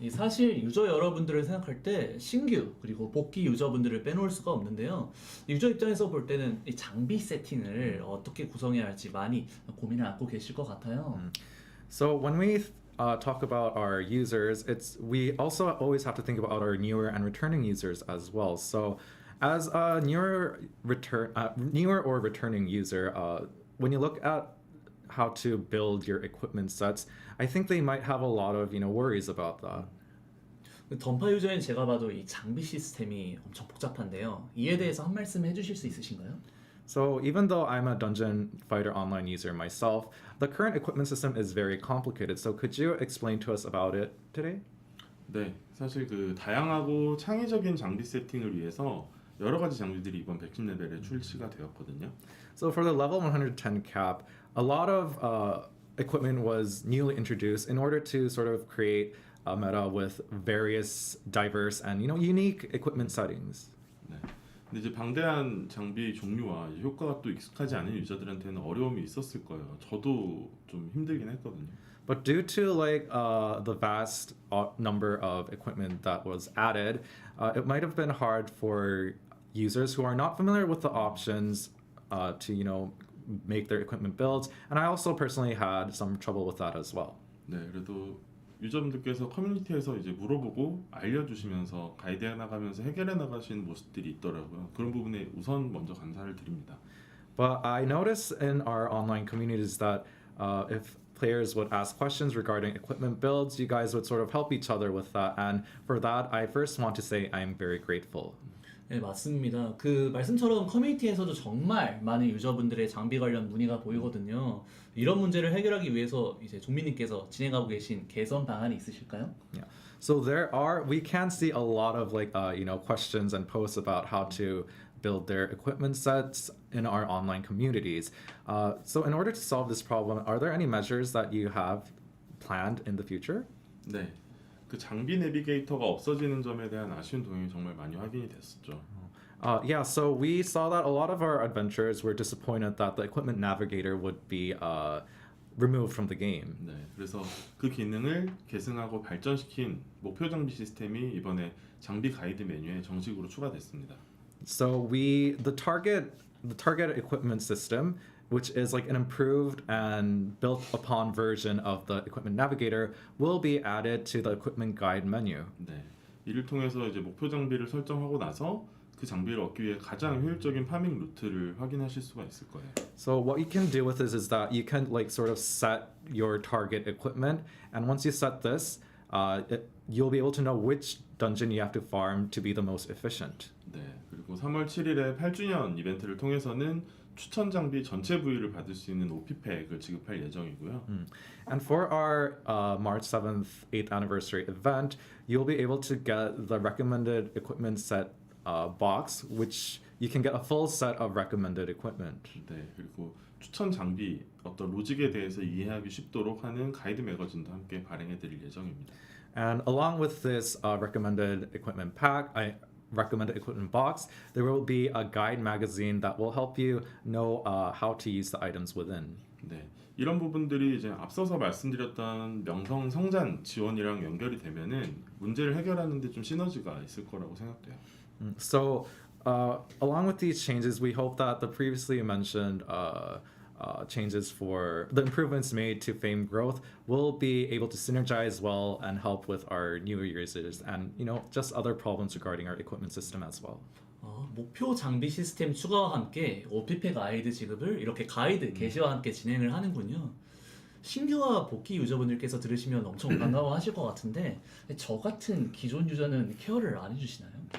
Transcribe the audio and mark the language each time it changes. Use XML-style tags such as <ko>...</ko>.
<ko>사실 유저 여러분들을 생각할 때 신규 그리고 복귀 유저분들을 빼놓을 수가 없는데요. 유저 입장에서 볼 때는 이 장비 세팅을 어떻게 구성해야 할지 많이 고민을 안고 계실 것 같아요.</ko> <en>So when we talk about our users, we also always have to think about our newer and returning users as well. So as a newer or returning user, when you look at how to build your equipment sets, I think they might have a lot of worries about that.</en> <ko>그 던파 유저인 제가 봐도 이 장비 시스템이 엄청 복잡한데요. 이에 대해서 한 말씀 해주실 수 있으신가요?</ko> <en>So even though I'm a Dungeon Fighter Online user myself, the current equipment system is very complicated. So could you explain to us about it today?</en> <ko>네, 사실 그 다양하고 창의적인 장비 세팅을 위해서 여러 가지 장비들이 이번 110 레벨에 출시가 되었거든요.</ko> <en>So for the level 110 cap, a lot of equipment was newly introduced in order to sort of create a meta with various diverse and unique equipment settings.</en> <ko>네. 근데 이제 방대한 장비 종류와 이제 효과가 또 익숙하지 않은 유저들한테는 어려움이 있었을 거예요. 저도 좀 힘들긴 했거든요.</ko> <en>But due to the vast number of equipment that was added, it might have been hard for users who are not familiar with the options to make their equipment builds. And I also personally had some trouble with that as well.</en> <ko>네, 그래도 유저분들께서 커뮤니티에서 이제 물어보고 알려주시면서 가이드해 나가면서 해결해 나가시는 모습들이 있더라고요. 그런 부분에 우선 먼저 감사를 드립니다.</ko> <en>But I noticed in our online communities that if players would ask questions regarding equipment builds, you guys would sort of help each other with that. And for that, I first want to say I'm very grateful.</en> <ko>네, 맞습니다. 그 말씀처럼 커뮤니티에서도 정말 많은 유저분들의 장비 관련 문의가 보이거든요. 이런 문제를 해결하기 위해서 이제 종민님께서 진행하고 계신 개선 방안이 있으실까요?</ko> <en>Yeah. So we can see a lot of questions and posts about how to build their equipment sets in our online communities. So in order to solve this problem, are there any measures that you have planned in the future?</en> <ko>네, 그 장비 내비게이터가 없어지는 점에 대한 아쉬운 동향이 정말 많이 확인이 됐었죠.</ko> <en>Yeah, so we saw that a lot of our adventurers were disappointed that the equipment navigator would be removed from the game.</en> <ko>네, 그래서 그 기능을 계승하고 발전시킨 목표 장비 시스템이 이번에 장비 가이드 메뉴에 정식으로 추가됐습니다.</ko> <en>So the target equipment system, which is like an improved and built upon version of the equipment navigator, will be added to the equipment guide menu.</en> <ko>네, 이를 통해서 이제 목표 장비를 설정하고 나서 그 장비를 얻기 위해 가장 효율적인 파밍 루트를 확인하실 수가 있을 거예요.</ko> <en>So what you can do with this is that you can sort of set your target equipment, and once you set this, you'll be able to know which dungeon you have to farm to be the most efficient.</en> <ko>네, 그리고 3월 7일에 8주년 이벤트를 통해서는 추천 장비 전체 부위를 받을 수 있는 OP팩을 지급할 예정이고요.</ko> <en>And for our March 7th 8th anniversary event, you'll be able to get the recommended equipment set box, which you can get a full set of recommended equipment.</en> <ko>네, 그리고 추천 장비 어떤 로직에 대해서 이해하기 쉽도록 하는 가이드 매거진도 함께 발행해 드릴 예정입니다.</ko> <en>And along with this recommended equipment recommended equipment box, there will be a guide magazine that will help you know how to use the items within.</en> <ko>네, 이런 부분들이 이제 앞서서 말씀드렸던 명성 성장 지원이랑 연결이 되면은 문제를 해결하는 데 좀 시너지가 있을 거라고 생각돼요.</ko> <en>So along with these changes, we hope that the previously mentioned changes for the improvements made to fame growth will be able to synergize well and help with our newer users and just other problems regarding our equipment system as well.</en> <ko>목표 장비 시스템 추가와 함께 OPP 가이드 지급을 이렇게 가이드 게시와 함께 진행을 하는군요. 신규와 복귀 유저분들께서 들으시면 엄청 반가워하실 것 같은데 저 같은 기존 유저는 케어를 안 해주시나요?</ko>